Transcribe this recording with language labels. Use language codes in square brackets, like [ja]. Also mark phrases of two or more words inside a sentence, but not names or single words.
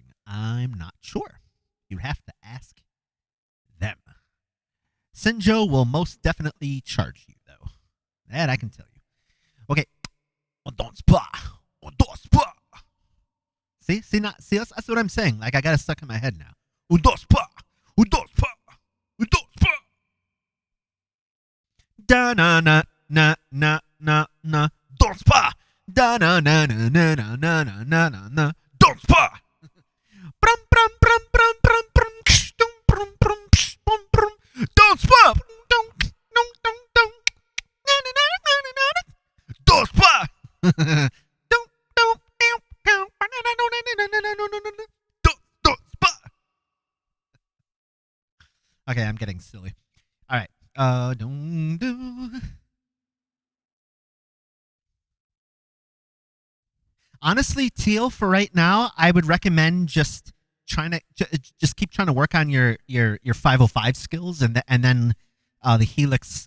[en] I'm not sure. You have to ask them. Sinjo will most definitely charge you, though. That I can tell you. Okay. See, that's what I'm saying. Like, I got it stuck in my head now. Da na na na na na na. Dospa. Da na na na na na na na na na na. Dospa. Brum brum brum brum brum brum. Dum brum brum brum brum. Dospa. Dum dum dum dum. Na na na na na na. Dospa. Dum dum dum dum. Na na na na na na na na na. Dospa. Okay, I'm getting silly. All right. Honestly, Teal, for right now, I would recommend just keep trying to work on your 505 skills, and then the Helix.